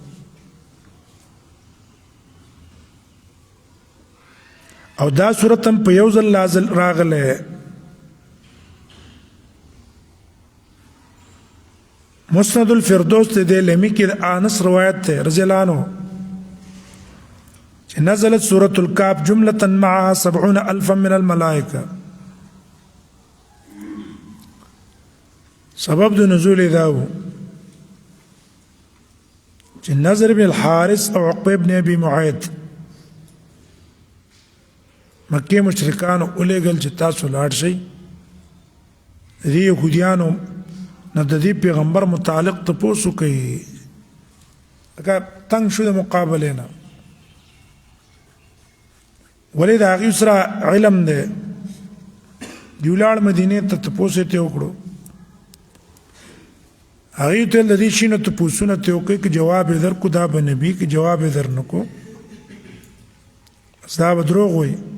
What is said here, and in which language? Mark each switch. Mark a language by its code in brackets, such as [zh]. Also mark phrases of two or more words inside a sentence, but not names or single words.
[ps] او دا سورت هم په یو ځل نازل راغلی مسند الفردوس ته د لمی کې د انس روایت ته [ar] رضی الله عنه [ps] چې [ar] نزلت سورة الکهف جملة معها 70,000 من الملائکه. [ps] سبب د نزول دا و چې نضر بن الحارث او عقبه بن ابي معيط مکه مشرکانو اولېږل چې تاسو لاړ شئ دې یهودیانو نه د دې پیغمبر متعلق تپوس کوي لکه تنګ شو د مقابلې نه ولې د هغې سره علم دی دوی لاړ مدینې ته تپوس یې ترې وکړو هغې ته د دې شي نه تپوسونه ترې وکړئ که جواب یې درکړو دا به نبي که جواب یې در نه کړو دا به دروغ وایي.